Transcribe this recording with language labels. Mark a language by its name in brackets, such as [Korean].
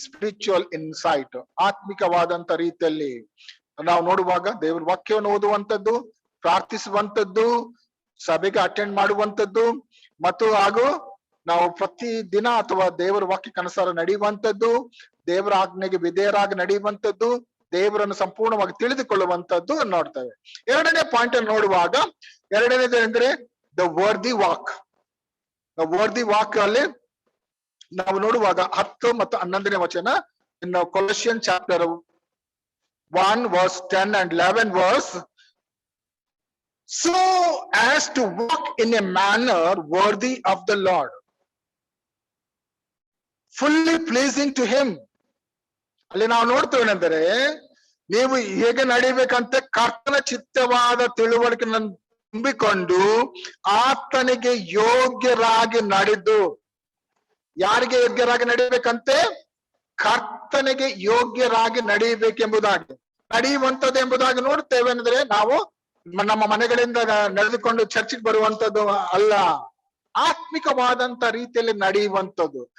[Kannada] Spiritual insight, ಆತ್ಮಿಕವಾದಂತ ರೀತಿಯಲ್ಲಿ ನಾವು ನೋಡುವಾಗ ದೇವರ ವಾಕ್ಯವನ್ನು ಓದುವಂಥದ್ದು, ಪ್ರಾರ್ಥಿಸುವಂಥದ್ದು, ಸಭೆಗೆ ಅಟೆಂಡ್ ಮಾಡುವಂಥದ್ದು ಮತ್ತು ಹಾಗೂ ನಾವು ಪ್ರತಿ ದಿನ ಅಥವಾ ದೇವರ ವಾಕ್ಯಕ್ಕನುಸಾರ ನಡೆಯುವಂಥದ್ದು, ದೇವರ ಆಜ್ಞೆಗೆ ವಿಧೇಯರಾಗಿ ನಡೆಯುವಂಥದ್ದು, ದೇವರನ್ನು ಸಂಪೂರ್ಣವಾಗಿ ತಿಳಿದುಕೊಳ್ಳುವಂಥದ್ದು ನೋಡ್ತೇವೆ. ಎರಡನೇ ಪಾಯಿಂಟ್ ಅನ್ನು ನೋಡುವಾಗ, ಎರಡನೇದು ಅಂದ್ರೆ [English] The worthy walk. [Kannada] Worthy walk ಅಲ್ಲಿ ನಾವು ನೋಡುವಾಗ 10 ಮತ್ತು 11ನೇ ವಚನ, ಇನ್ನು ಕೊಲೊಸಿಯನ್ chapter [English] 1 verse 10 and 11 verse, so as to walk in a manner worthy of the Lord, fully pleasing to him. [Kannada] ಅಲ್ಲಿ ನಾವು ನೋಡ್ತೇವೆನೆಂದರೆ ನೀವು ಹೇಗೆ ನಡಿಬೇಕಂತೆ ಕರ್ತನ ಚಿತ್ತವಾದ ತಿಳುವಳಿಕೆ ತುಂಬಿಕೊಂಡು ಆತನಿಗೆ ಯೋಗ್ಯರಾಗಿ ನಡೆದು. ಯಾರಿಗೆ ಯೋಗ್ಯರಾಗಿ ನಡಿಬೇಕಂತೆ? ಕರ್ತನಿಗೆ ಯೋಗ್ಯರಾಗಿ ನಡೆಯಬೇಕೆಂಬುದಾಗಿ, ನಡೆಯುವಂಥದ್ದು ಎಂಬುದಾಗಿ ನೋಡ್ತೇವೆ ಅಂದ್ರೆ ನಾವು ನಮ್ಮ ಮನೆಗಳಿಂದ ನಡೆದುಕೊಂಡು ಚರ್ಚಿಗೆ ಬರುವಂತದ್ದು ಅಲ್ಲ, ಆತ್ಮಿಕವಾದಂತ ರೀತಿಯಲ್ಲಿ ನಡೆಯುವಂಥದ್ದು.